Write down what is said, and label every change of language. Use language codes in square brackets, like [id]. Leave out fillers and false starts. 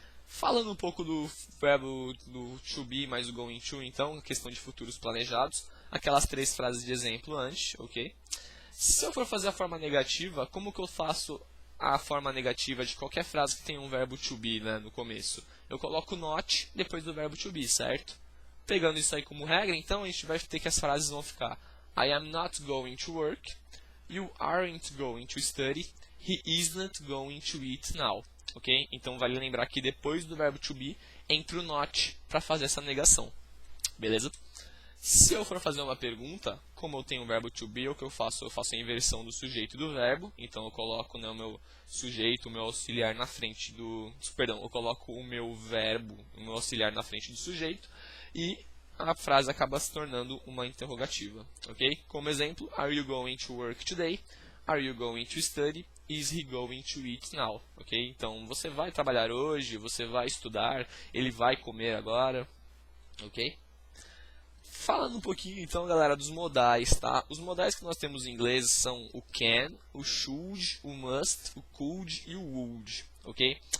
[pt] Falando um pouco do verbo do to be mais o going to, então, questão de futuros planejados. Aquelas 3 frases de exemplo antes, ok? Se eu for fazer a forma negativa, como que eu faço a forma negativa de qualquer frase que tenha um verbo to be, né, no começo? Eu coloco not depois do verbo to be, certo? Pegando isso aí como regra, então a gente vai ter que as frases vão ficar [en] I am not going to work, you aren't going to study, he isn't going to eat now. [pt] Ok? Então vale lembrar que depois do verbo to be entra o not para fazer essa negação. Beleza? Se eu for fazer uma pergunta, como eu tenho o verbo to be, o que eu faço? Eu faço a inversão do sujeito e do verbo. Então eu coloco, né, o meu sujeito, o meu auxiliar na frente do... Perdão, eu coloco o meu verbo, o meu auxiliar na frente do sujeito. E a frase acaba se tornando uma interrogativa. Ok? Como exemplo, [en] are you going to work today? Are you going to study? Is he going to eat now? Ok? [pt] Então, você vai trabalhar hoje? Você vai estudar? Ele vai comer agora? Ok? Falando um pouquinho então, galera, dos modais, tá? Os modais que nós temos em inglês são o can, o should, o must, o could e o would, ok?